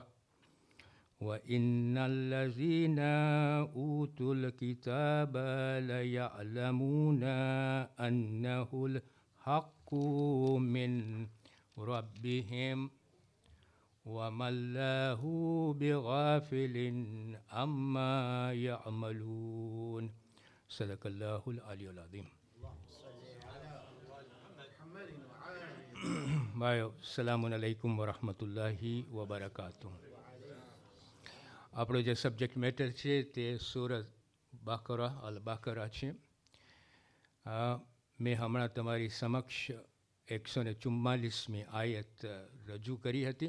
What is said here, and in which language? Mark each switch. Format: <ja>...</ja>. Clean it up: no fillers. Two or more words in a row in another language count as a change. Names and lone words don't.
<ar>وإن الذين أوتوا الكتاب ليعلمون أنه الحق من ربهم وما الله بغافل عما يعملون صدق الله العلي العظيم. ભાઈઓ سلام عليكم ورحمة الله وبركاته.</ar> <gu>આપણો જે</gu> <en>subject matter</en> <gu>છે તે સૂરત બાકરા અલ બાકરા છે. મેં હમણાં તમારી સમક્ષ 144મી આયત રજૂ કરી હતી.</gu>